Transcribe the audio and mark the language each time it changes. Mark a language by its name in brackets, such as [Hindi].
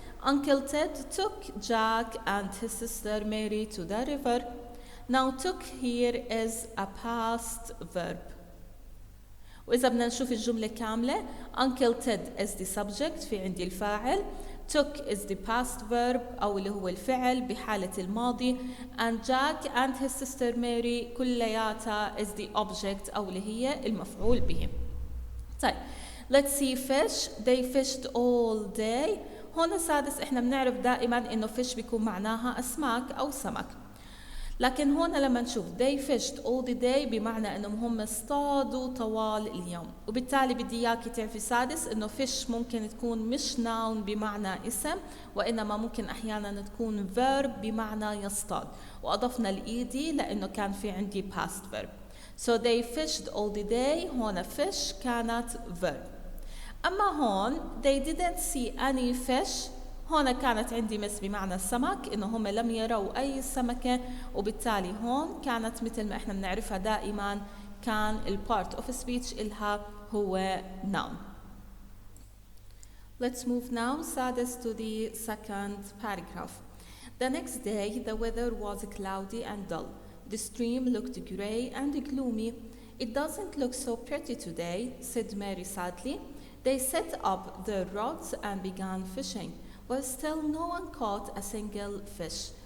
[English] Uncle Ted took Jack and his sister Mary to the river. Now took here is a past verb. [Arabic] وإذا بدنا نشوف الجملة كاملة, [English] Uncle Ted is the subject, [Arabic] في عندي الفاعل. [English] Took is the past verb [Arabic] أو اللي هو الفعل بحالة الماضي. [English] And Jack and his sister Mary [Arabic] كلياتها [English] is the object [Arabic] أو اللي هي المفعول به. طيب, [English] let's see fish. They fished all day. [Arabic] هون سادس احنا بنعرف دائما انه fish بيكون معناها اسماك او سمك. لكن هون لما نشوف [English] they fished all the day [Arabic] بمعنى انهم هم اصطادوا طوال اليوم, وبالتالي بدي اياكي تعرفي سادس انه fish ممكن تكون مش noun بمعنى اسم, وانما ممكن احيانا تكون verb بمعنى يصطاد, واضفنا الايدي لانه كان في عندي [English] past verb. So they fished all the day. [Arabic] هون [English] fish [Arabic] كانت [English] verb. [Arabic] أما هون [English] they didn't see any fish. [Arabic] هون كانت عندي مس بمعنى السمك, إنه هم لم يروا أي سمكة, وبالتالي هون كانت مثل ما إحنا بنعرفها دائما كان [English] part of speech [Arabic] إلها هو noun. [English] Let's move now سادس to the second paragraph. The next day the weather was cloudy and dull. The stream looked grey and gloomy. It doesn't look so pretty today, said Mary sadly. They set up their rods and began fishing, but still no one caught a single fish.